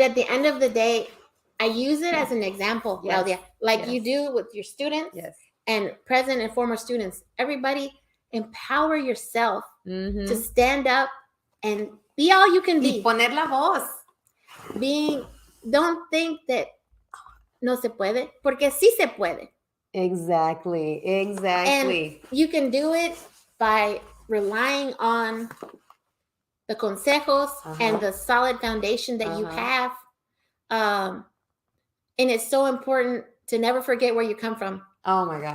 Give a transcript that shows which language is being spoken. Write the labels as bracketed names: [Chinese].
[English] at the end of the day, I use it as an example, Claudia, like you do with your students and present and former students. Everybody empower yourself to stand up and be all you can be. [Spanish] Y poner la voz. [English] Don't think that [Spanish] no se puede, porque sí se puede. [English] Exactly. And you can do it by relying on the consejos and the solid foundation that you have. And it's so important to never forget where you come from. Oh my God.